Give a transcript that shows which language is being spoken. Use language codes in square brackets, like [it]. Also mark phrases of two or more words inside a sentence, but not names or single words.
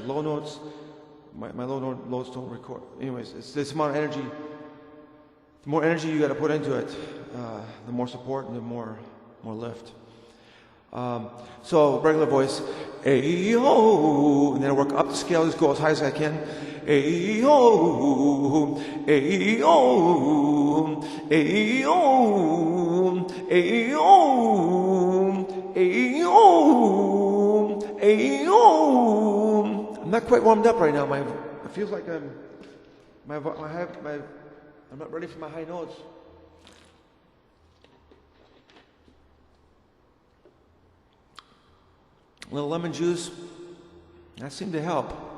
[en] Low notes, my low notes don't record. Anyways, it's this amount of energy. The more energy you got to put into it, the more support and the more lift. So regular voice, A-O, and then I work up the scale, just go as high as I can. A-O, A-O, A-O, A-O, A-O, A-O. I'm not quite warmed up right now. It feels like I'm not ready for my high notes. A little lemon juice, that seemed to help.